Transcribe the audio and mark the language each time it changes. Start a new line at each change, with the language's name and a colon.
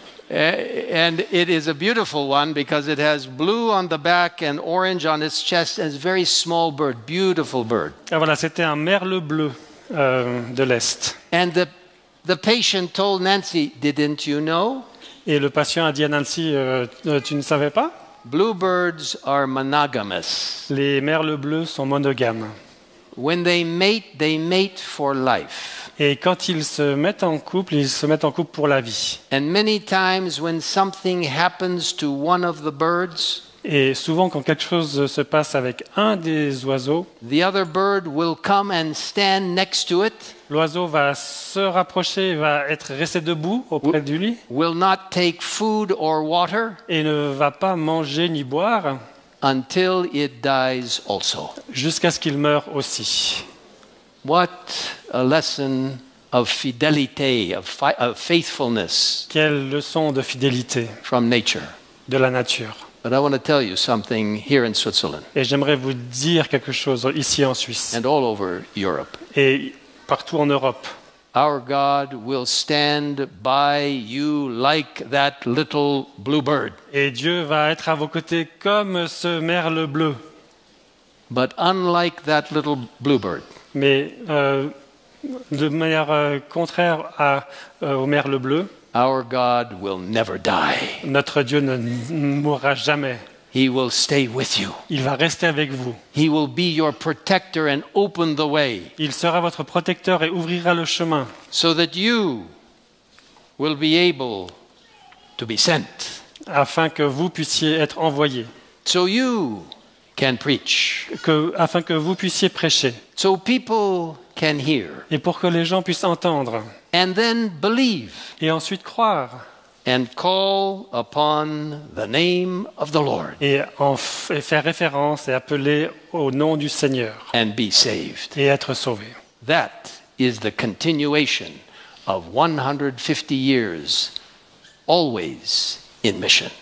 English: and it is a beautiful one because it has blue on the back and orange on its chest, and it's a very small bird, beautiful bird.
French: voilà, c'était un merle bleu de l'Est.
English: And the patient told Nancy, didn't you know?
French: Et le patient a dit à Nancy, tu ne savais pas?
English: Bluebirds are monogamous.
French: Les merles bleus sont monogames.
English: When they mate for life.
French: Et quand ils se mettent en couple pour la vie.
English: And many times when something happens to one of the birds,
French: et souvent quand quelque chose se passe avec un des oiseaux,
English: the other bird will come and stand next to it.
French: L'oiseau va se rapprocher, va rester debout auprès de lui.
English: Will not take food or water.
French: Et ne va pas manger ni boire.
English: Until it dies also.
French: Jusqu'à ce qu'il meure aussi.
English: What a lesson of fidelity, of faithfulness.
French: Quelle leçon de fidélité.
English: From nature.
French: De la nature.
English: But I want to tell you something here in Switzerland.
French: Et j'aimerais vous dire quelque chose ici en Suisse.
English: And all over Europe.
French: Et partout en Europe.
English: Our God will stand by you like that little bluebird.
French: Et Dieu va être à vos côtés comme ce merle bleu.
English: But unlike that little bluebird.
French: Mais de manière contraire au merle bleu.
English: Our God will never die.
French: Notre Dieu ne mourra jamais.
English: He will stay with you.
French: Il va rester avec vous.
English: He will be your protector and open the way.
French: Il sera votre protecteur et ouvrira le chemin.
English: So that you will be able to be sent.
French: Afin que vous puissiez être envoyés.
English: So you can preach.
French: Afin que vous puissiez prêcher.
English: So people can hear.
French: Et pour que les gens puissent entendre.
English: And then believe.
French: Et ensuite croire.
English: And call upon the name of the Lord.
French: Et faire référence et appeler au nom du Seigneur.
English: And be saved.
French: Et être sauvé.
English: That is the continuation of 150 years, always in mission.